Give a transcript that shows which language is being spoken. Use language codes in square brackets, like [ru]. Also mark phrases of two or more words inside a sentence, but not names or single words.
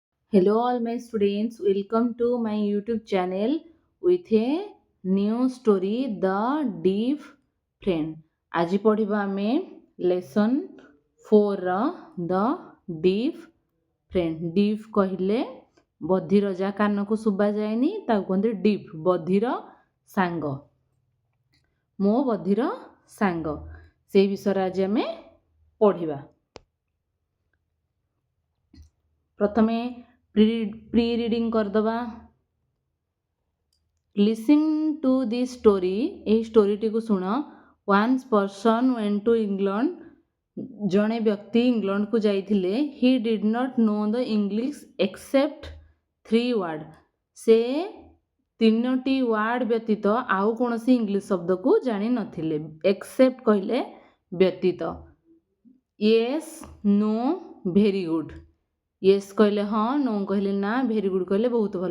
[en] Hello, all my students. Welcome to my YouTube channel with a new story, The Deep Friend. [or] ଆଜି ପଢ଼ିବା ଆମେ ଲେସନ୍ 4 ଦ ଡିପ୍ ଫ୍ରେଣ୍ଡ। ଡିପ୍ କହିଲେ ବଧିର, ଯାହା କାନକୁ ଶୁଭା ଯାଏନି ତାକୁ କୁହନ୍ତି ଡିପ୍, ବଧିର ସାଙ୍ଗ। ମୋ ବଧିର ସାଙ୍ଗ, ସେଇ ବିଷୟରେ ଆଜି ଆମେ ପଢ଼ିବା। ପ୍ରଥମେ [en] pre reading [or] କରିଦେବା। [en] Listen to this story, [or] ଏହି ଷ୍ଟୋରିଟିକୁ ଶୁଣ। [en] Once person went to England, [or] ଜଣେ ବ୍ୟକ୍ତି ଇଂଲଣ୍ଡକୁ ଯାଇଥିଲେ। [en] He did not know the English except 3 words, [or] ସେ 3ଟି ୱାର୍ଡ଼ ବ୍ୟତୀତ ଆଉ କୌଣସି ଇଂଲିଶ ଶବ୍ଦକୁ ଜାଣିନଥିଲେ। ଏକ୍ସେପ୍ଟ କହିଲେ ବ୍ୟତୀତ, [en] yes, no, very good. [or] ୟେସ୍ କହିଲେ ହଁ, ନୋ କହିଲେ ନା, [en] very good [or] କହିଲେ ବହୁତ ଭଲ।